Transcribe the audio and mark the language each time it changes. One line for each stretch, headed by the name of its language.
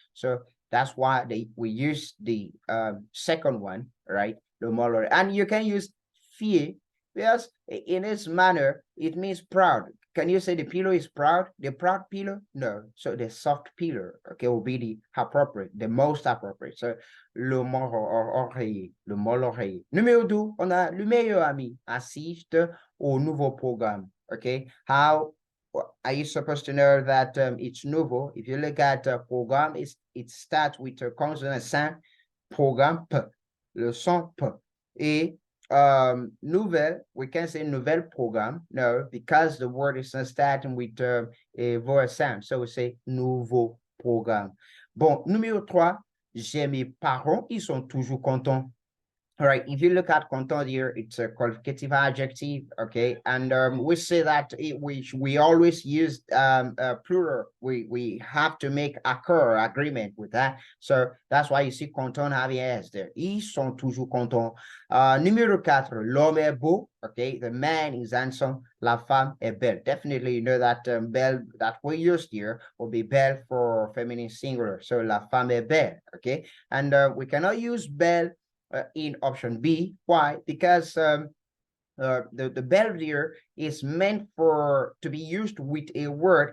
English: So that's why we use the second one, right?
French: Le mot l'oreiller.
English: And you can use fier, because in this manner, it means proud. Can you say the pillow is proud? The proud pillow? No. So the soft pillow, okay, will be the appropriate, the most appropriate.
French: So, le mot oreiller, le mot l'oreiller. Numéro 2, on a le meilleur ami assiste au nouveau programme, okay?
English: How are you supposed to know that it's nouveau? If you look at programme, it starts with a consonant sound, programme, P, le son P.
French: Et nouvelle,
English: we can say nouvelle programme, no, because the word is not starting with a voice sound. So we say nouveau programme.
French: Bon, numéro 3, j'ai mes parents, ils sont toujours contents.
English: All right, if you look at content here, it's a qualificative adjective, okay? And we say that we always use plural. We have to make agreement with that. So that's why you see content having S there.
French: Ils sont toujours contents. Numéro 4, l'homme est beau, okay?
English: The man is handsome,
French: la femme est belle.
English: Definitely you know that belle that we used here will be belle for feminine singular. So
French: la femme est belle,
English: okay? And we cannot use belle in option B. Why? Because the belle there is meant to be used with a word.